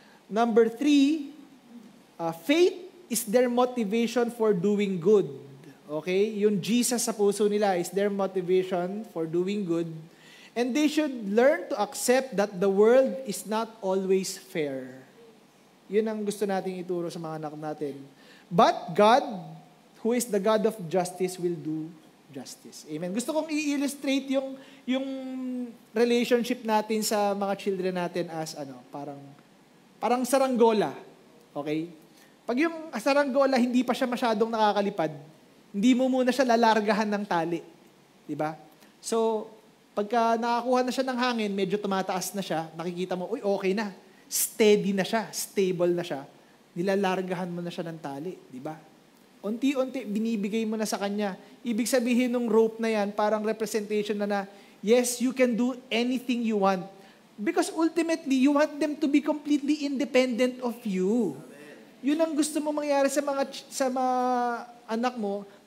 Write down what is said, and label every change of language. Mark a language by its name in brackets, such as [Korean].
[English] Number 3, faith is their motivation for doing good. Okay? [Filipino] Yung Jesus sa puso nila [English] is their motivation for doing good. And they should learn to accept that the world is not always fair. [Filipino] Yun ang gusto nating ituro sa mga anak natin. [English] But God, who is the God of justice, will do justice. [Filipino] Amen. Gusto kong i-illustrate yung relationship natin sa mga children natin as parang saranggola. Okay? Pag yung saranggola hindi pa siya masyadong nakakalipad, hindi mo muna siya lalargahan ng tali. Diba? So, pagka nakakuha na siya ng hangin, medyo tumataas na siya, nakikita mo, uy, okay na. Steady na siya, stable na siya. Nilalargahan mo na siya ng tali. Diba? Unti-unti, binibigay mo na sa kanya. Ibig sabihin ng [English] rope na yan, parang representation na yes, you can do anything you want. Because ultimately, you want them to be completely independent of you. [Filipino] Yun ang gusto mo mangyari sa mga anak mo.